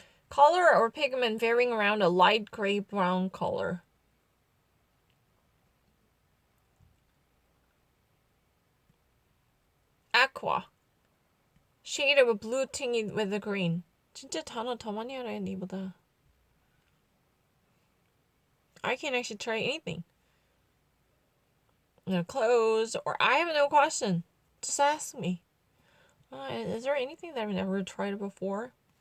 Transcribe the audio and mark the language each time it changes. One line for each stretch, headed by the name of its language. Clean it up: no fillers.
English: Color or pigment varying around a light gray brown color. Aqua. Shade of a blue tinged with a green.
Korean: 진짜 단어 더 많이 알아야 니보다.
English: I can actually try anything. Clothes, or I have no question. Just ask me. Is there anything that I've never tried before?